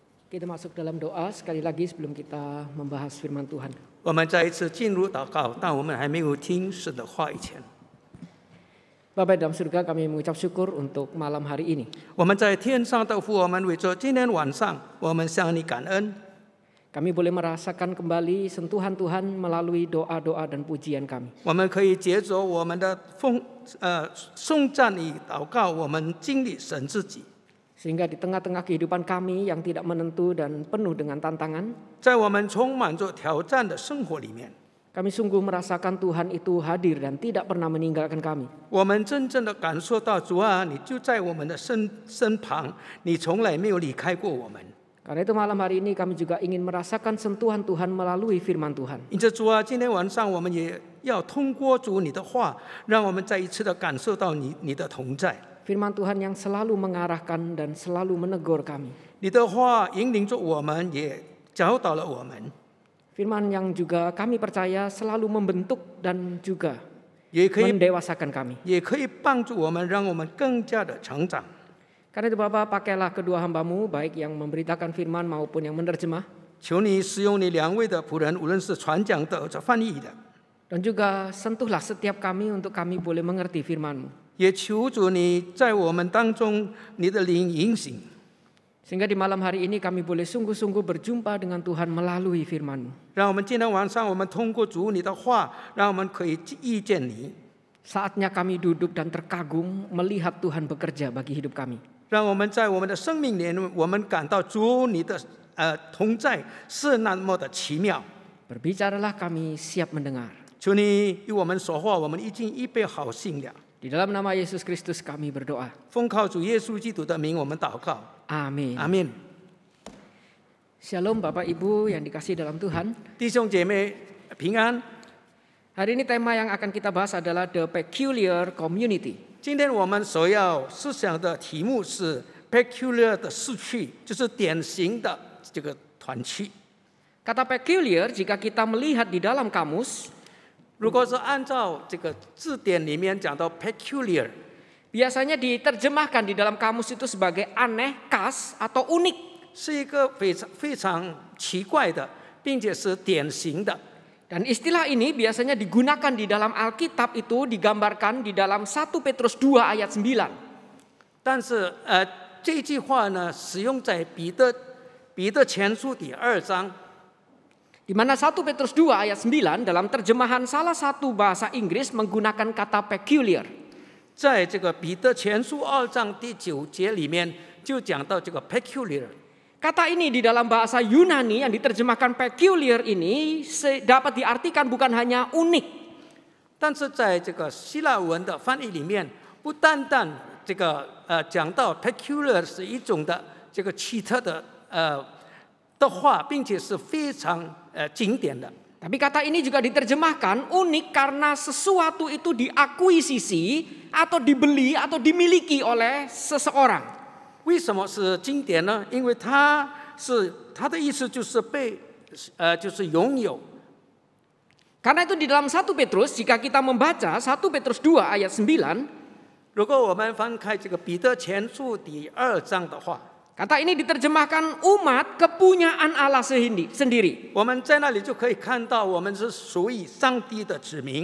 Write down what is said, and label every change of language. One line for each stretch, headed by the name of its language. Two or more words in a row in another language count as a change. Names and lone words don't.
Indonesian: Kita masuk dalam doa sekali lagi sebelum kita membahas firman Tuhan.
Chinese: 我们再一次进入祷告，但我们还没有听神的话以前，
Indonesian: Bapa dalam surga, kami mengucap syukur untuk malam hari ini.
Chinese: 我们在天上的父，我们为着今天晚上，我们向你感恩。
Indonesian: Kami boleh merasakan kembali sentuhan Tuhan melalui doa-doa dan pujian kami.
Chinese: 我们可以借着我们的颂赞与祷告，我们经历神自己。
Indonesian: Sehingga di tengah-tengah kehidupan kami yang tidak menentu dan penuh dengan tantangan,
Chinese: 在我们充满着挑战的生活里面，
Indonesian: kami sungguh merasakan Tuhan itu hadir dan tidak pernah meninggalkan kami.
Chinese: 我们真正的感受到主啊，你就在我们的身旁，你从来没有离开过我们。
Indonesian: Karena itu malam hari ini kami juga ingin merasakan sentuhan Tuhan melalui firman Tuhan.
Chinese: 因此主啊，今天晚上我们也要通过主你的话，让我们再一次的感受到你的同在。
Indonesian: Firman Tuhan yang selalu mengarahkan dan selalu menegur kami.
Chinese: 你的话引领着我们，也教导了我们。
Indonesian: Firman yang juga kami percaya selalu membentuk dan juga
Chinese: 也可以
Indonesian: mendewasakan kami.
Chinese: 也可以帮助我们，让我们更加的成长。
Indonesian: Karena itu Bapa, pakailah kedua hamba-Mu, baik yang memberitakan firman maupun yang menerjemah.
Chinese: 求你使用你两位的仆人，无论是传讲的或者翻译的，
Indonesian: Dan juga sentuhlah setiap kami untuk kami boleh mengerti firman-Mu.
Chinese: 也求主你在我们当中，你的灵引醒，
Indonesian: Sehingga di malam hari ini kami boleh sungguh-sungguh berjumpa dengan Tuhan melalui firman-Mu.
Chinese: 让我们今天晚上我们通过主你的话，让我们可以遇见你，
Indonesian: Saatnya kami duduk dan terkagum melihat Tuhan bekerja bagi hidup kami.
Chinese: 让我们在我们的生命里，我们感到主你的同在是那么的奇妙。
Indonesian: Berbicaralah, kami siap mendengar.
Chinese: 求你与我们说话，我们已经预备好心了。
Indonesian: Di dalam nama Yesus Kristus kami berdoa.
Chinese: 奉靠主耶稣基督的名，我们祷告。
Indonesian: Amin.
Chinese: 阿门。
Indonesian: Shalom Bapak Ibu yang dikasihi dalam Tuhan.
Chinese: 弟兄姐妹平安。
Indonesian: Hari ini tema yang akan kita bahas adalah The Peculiar Community.
Chinese: 今天我们所要思想的题目是 peculiar 的市区，就是典型的这个团区。
Indonesian: Kata peculiar jika kita melihat di dalam kamus,
Chinese: 如果是按照这个字典里面讲到 peculiar，
Indonesian: biasanya diterjemahkan di dalam kamus itu sebagai aneh, khas, atau unik.
Chinese: 是一个非常奇怪的，并且是典型的。
Indonesian: Dan istilah ini biasanya digunakan di dalam Alkitab itu digambarkan di dalam 1 Petrus 2 ayat 9.
Chinese: 但是这句话呢，使用在彼得前书第2章。
Indonesian: Di mana 1 Petrus 2 ayat 9 dalam terjemahan salah satu bahasa Inggris menggunakan kata peculiar.
Chinese: 在这个彼得前书2章第9节里面，就讲到这个 peculiar。
Indonesian: Kata ini di dalam bahasa Yunani yang diterjemahkan peculiar ini dapat diartikan bukan hanya unik.
Chinese: 但是在这个希腊文的翻译里面，不单单这个讲到 peculiar 是一种的这个奇特的话，并且是非常经典的。
Indonesian: Tapi kata ini juga diterjemahkan unik karena sesuatu itu diakuisisi atau dibeli atau dimiliki oleh seseorang.
Chinese: 为什么是经典呢？因为它的意思就是就是拥有。
Indonesian: Karena itu di dalam 1 Petrus jika kita membaca 1 Petrus 2 ayat 9,
Chinese: 如果我们翻开这个彼得前书第2章的话，
Indonesian: kata ini diterjemahkan umat kepunyaan Allah sendiri.
Chinese: 我们在那里就可以看到我们是属于上帝的子民。